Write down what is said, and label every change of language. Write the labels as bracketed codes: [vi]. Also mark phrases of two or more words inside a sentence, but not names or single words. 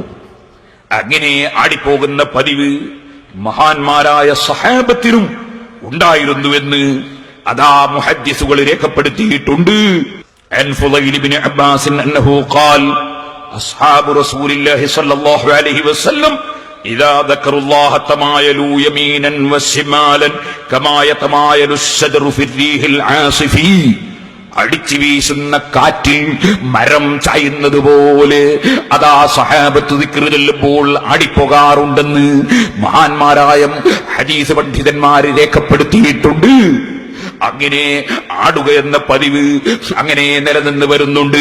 [ml] അങ്ങനെ ആടിപ്പോകുന്ന പതിവ് മഹാന്മാരായ സഹാബത്തിനും ഉണ്ടായിരുന്നുവെന്ന് അതാ മുഹദ്ദിസുകൾ രേഖപ്പെടുത്തിയിട്ടുണ്ട്. [ar] عن فضيل ابن عباس أنه قال أصحاب رسول الله صلى الله عليه وسلم إذا ذكروا الله تمايلوا يمينا وشمالا كما يتمايل الشجر في الريح العاصف. [ml] അടിച്ചു വീശുന്ന കാറ്റിൽ മരം ചായുന്നത് പോലെ അതാ സഹാബത്ത് ദിക്ർ ചൊല്ലുമ്പോൾ ആടിപ്പോകാറുണ്ടെന്ന് മഹാന്മാരായ ഹദീസ് പണ്ഡിതന്മാര് രേഖപ്പെടുത്തിയിട്ടുണ്ട്. അങ്ങനെ ആടുക എന്ന പതിവ് അങ്ങനെ നിലനിന്ന് വരുന്നുണ്ട്.